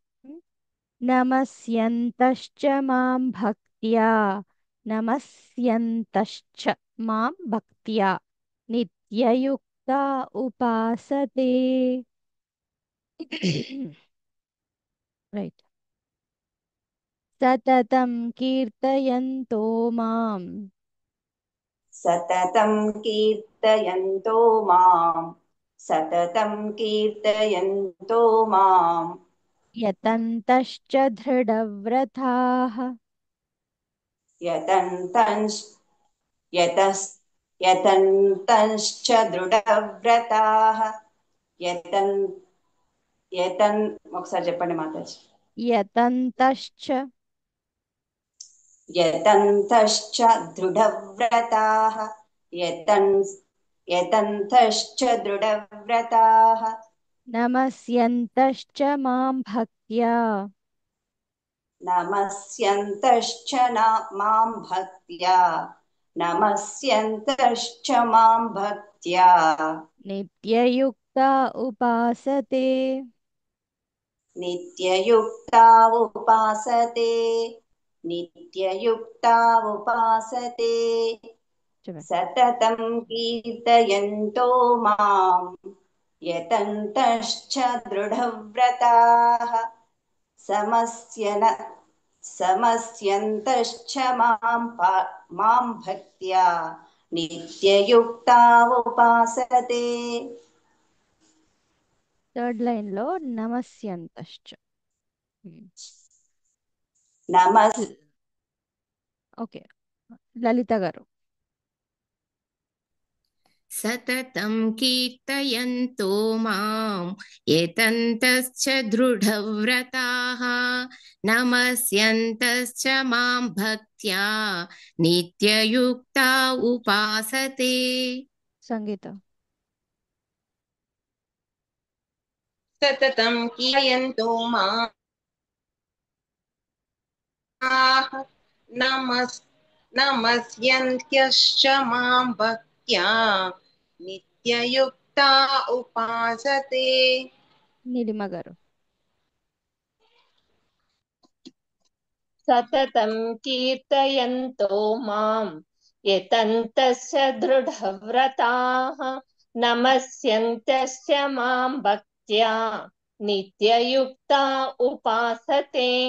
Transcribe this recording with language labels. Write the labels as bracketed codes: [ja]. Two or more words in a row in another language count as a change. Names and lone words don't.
[sa] నమస్యంతశ్చ మాం భక్త్యా నమస్యంతశ్చ మాం భక్త్యా నిత్యయుక్తా ఉపాసతే రైట్ సతతం కీర్తయంతో మాం सततं कीर्तयन्तो मां सततं कीर्तयन्तो मां యతంతశ్చ దృఢవ్రతాః यतन्तश्च दृढव्रताः [te] ఒకసారి చెప్పండి మాతాజీ [sa] యతంతశ్చ దృఢవ్రతాः యతంతశ్చ దృఢవ్రతాः నమస్యంతశ్చ మాం భక్త్యా నమస్యంతశ్చ మాం భక్త్యా నమస్యంతశ్చ మాం భక్త్యా నిత్యయుక్తా ఉపాసతే నిత్యయుక్తా ఉపాసతే నిత్యయుక్తా ఉపాసతే [te] చెప్పండి [sa] సతతం కీర్తయంతో మాం यतन्तश्च दृढव्रताः समस्यन्तश्च मां भक्त्या नित्ययुक्ता उपासते [en] third line [te] లో నమస్యంతశ్చ. [sa] नमस् [te] ఓకే, లలిత గారు. [sa] सततं कीर्तयन्तो मां यतन्तश्च दृढव्रताः नमस्यन्तश्च मां भक्त्या नित्ययुक्ता उपासते. [te] సంగీత. [sa] सततं कीर्तयन्तो माः नमस्यन्त्यश्च मां भक्त्या नित्ययुक्ता उपासते. [te] నీలిమ గారు. [sa] सततं कीर्तयन्तो मां यतन्तश्च दृढव्रताः नमस्यन्तश्च मां भक्त्या नित्ययुक्ता उपासते.